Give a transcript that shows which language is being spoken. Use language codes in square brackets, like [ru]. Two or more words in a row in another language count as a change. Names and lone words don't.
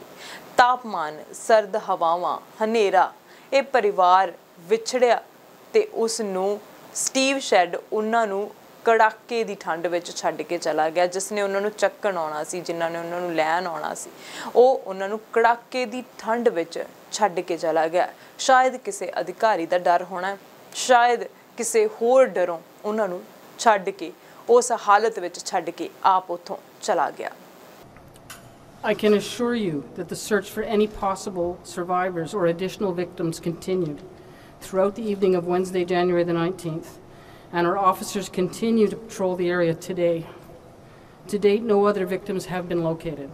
[pa] ਤਾਪਮਾਨ, ਸਰਦ ਹਵਾਵਾਂ, ਹਨੇਰਾ, ਯੇ ਪਰਿਵਾਰ ਵਿਛੜਿਆ ਤੇ ਉਸ ਨੂੰ ਸਟੀਵ ਸ਼ੈਡ ਉਨ੍ਹਾਂ ਨੂੰ ਕੜਾਕੇ ਦੀ ਠੰਡ ਵਿਚ ਛੱਡ ਕੇ ਚਲਾ ਗਿਆ, ਜਿਸਨੇ ਉਨ੍ਹਾਂ ਨੂੰ ਚੱਕਣ ਆਉਣਾ ਸੀ, ਜਿਨ੍ਹਾਂ ਨੇ ਉਨ੍ਹਾਂ ਨੂੰ ਲੈਣ ਆਉਣਾ ਸੀ, ਓਹ ਉਨ੍ਹਾਂ ਨੂੰ ਕੜਾਕੇ ਦੀ ਠੰਡ ਵਿਚ ਛੱਡ ਕੇ ਚਲਾ ਗਿਆ। ਸ਼ਾਇਦ ਕਿਸੀ ਅਧਿਕਾਰੀ ਦਾ ਡਰ ਹੋਣਾ, ਸ਼ਾਇਦ ਕਿਸੀ ਹੋਰ ਡਰੋਂ ਉਨ੍ਹਾਂ ਨੂੰ ਛੱਡ ਕੇ ਉਸ ਹਾਲਤ ਵਿਚ ਛੱਡ ਕੇ ਆਪ ਉੱਥੋਂ ਚਲਾ ਗਿਆ। [en] I can assure you that the search for any possible survivors or additional victims continued throughout the evening of Wednesday, January the 19th, and our officers continue to patrol the area today. To date, no other victims have been located.